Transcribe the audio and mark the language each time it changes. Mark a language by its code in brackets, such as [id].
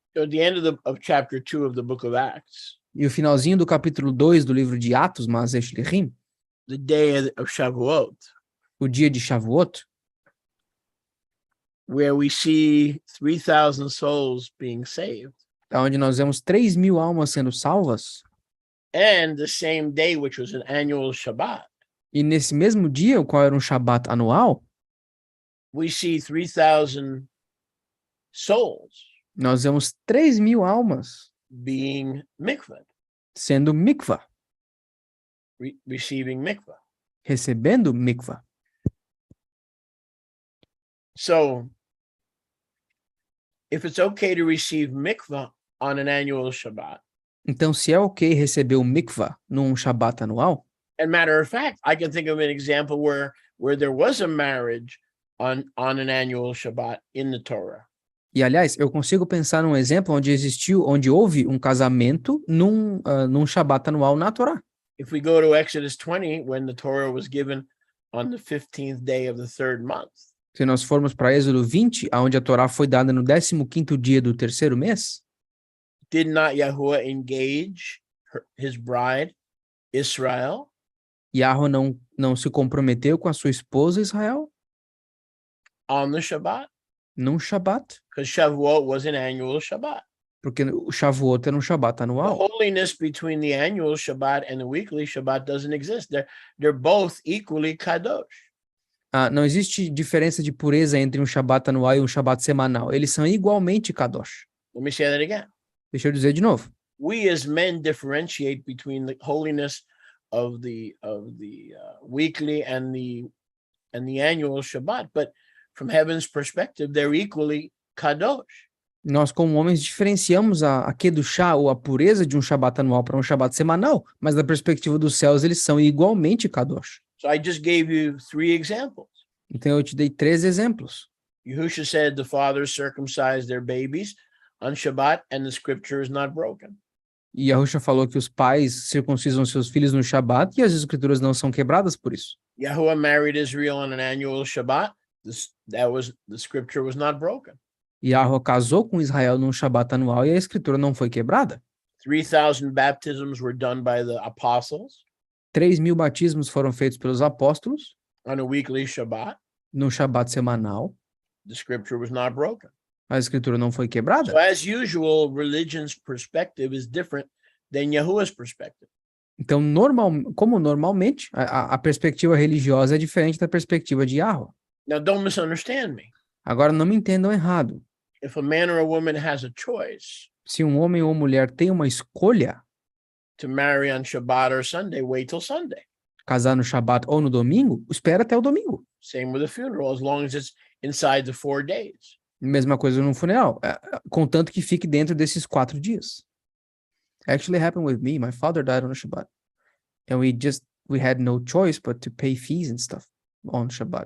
[en] So at the end of chapter 2 of the book of Acts, [pt] E o finalzinho do capítulo 2 do livro de Atos, às.h, [en] the day of Shavuot, [pt] o dia de Shavuot, [en] where we see 3,000 souls being saved, [pt] onde nós vemos 3.000 almas sendo salvas, [en] and the same day, which was an annual Shabbat, [pt] e nesse mesmo dia, o qual era um Shabat anual, [en] we see 3,000 souls [pt] nós vemos 3.000 almas [en] being mikvah, [pt] sendo mikvah, [en] receiving mikvah. [pt] recebendo mikvah. [en] So if it's okay to receive mikvah on an annual Shabbat, [pt] Então, se é ok receber o mikvah num Shabat anual, [en] and matter of fact, I can think of an example where there was a marriage on an annual Shabbat in the Torah. [pt] e aliás, eu consigo pensar num exemplo onde houve um casamento num Shabat anual na Torá. [en] If we go to Exodus 20, when the Torah was given on the 15th day of the third month, [pt] Se nós formos para Êxodo 20, onde a Torá foi dada no 15º dia do terceiro mês, [en] did not Yahuwah engage his bride, Israel, [pt] Yahweh não se comprometeu com a sua esposa Israel [en] on the Shabbat? [pt] num Shabat? [en] Because Shavuot was an annual Shabbat. [pt] Porque o Shavuot era um Shabat [en] The [pt] anual. [en] holiness between the annual Shabbat and the weekly Shabbat doesn't exist. They're both equally kadosh. [pt] Não existe diferença de pureza entre um Shabat anual e um Shabat semanal. Eles são igualmente kadosh. [en] Let me say that again. [pt] Deixa eu dizer de novo. [en] We as men differentiate between the holiness of the weekly and the annual Shabbat, but from heaven's perspective, they're equally kadosh. [pt] Nós, como homens, diferenciamos a kedushá, ou a pureza de um Shabat anual para um Shabat semanal, mas da perspectiva dos céus, eles são igualmente kadosh. [en] So I just gave you 3 examples. [pt] Então, eu te dei 3 exemplos. [en] Yahusha said the fathers circumcised their babies on Shabbat and the scripture is not broken. [pt] E Yahusha falou que os pais circuncisam seus filhos no Shabat e as escrituras não são quebradas por isso. [en] Yahuwah married Israel on an annual Shabbat. The scripture was not broken. [pt] Yahweh casou com Israel num Shabat anual e a escritura não foi quebrada. [en] 3,000 baptisms were done by the apostles [pt] 3.000 batismos foram feitos pelos apóstolos [en] on a weekly Shabbat. [pt] no Shabat semanal. [en] The scripture was not broken. [pt] A escritura não foi quebrada. [en] So as usual, religion's perspective is different than Yahuwah's perspective. [pt] Então, normalmente, a perspectiva religiosa é diferente da perspectiva de Yahweh. [en] Now, don't misunderstand me. [pt] Agora, não me entendam errado. [en] If a man or a woman has a choice [pt] Se um homem ou mulher tem uma escolha, [en] to marry on Shabbat or Sunday, wait till Sunday. [pt] casar no Shabat ou no domingo, espera até o domingo. [en] Same with a funeral, as long as it's inside the 4 days. [pt] Mesma coisa no funeral, contanto que fique dentro desses 4 dias. [en] Actually happened with me. My father died on a Shabbat. And we had no choice but to pay fees and stuff on Shabbat.